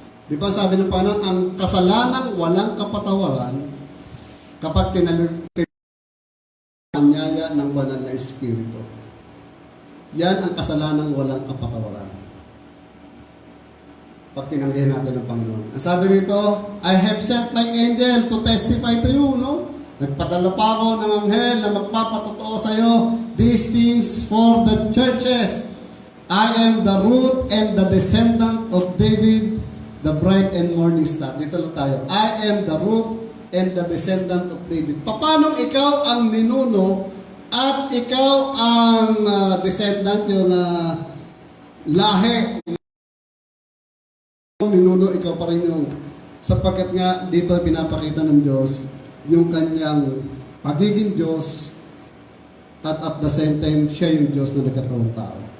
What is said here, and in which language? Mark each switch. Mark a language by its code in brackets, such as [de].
[tl] Di ba sabi ng Panginoon, ang kasalanang walang kapatawaran kapag anyaya ng banal na Espiritu. Yan ang kasalanang walang kapatawaran. Pag tinanggihan natin ng Panginoon. Ang sabi rito, [en] I have sent my angel to testify to you, no? [tl] Nagpadala pa ako ng anghel na magpapatotoo sa iyo [en] these things for the churches. I am the root and the descendant of David, the bright and morning star. [tl] Dito lang tayo. [en] I am the root and the descendant of David. [tl] Paano ikaw ang ninuno at ikaw ang descendant, yung lahi. Ninuno, ikaw pa rin yung, sapagkat nga dito pinapakita ng Diyos yung kanyang pagiging Diyos [en] at the same time, [tl] siya yung Diyos na nagkatawang tao.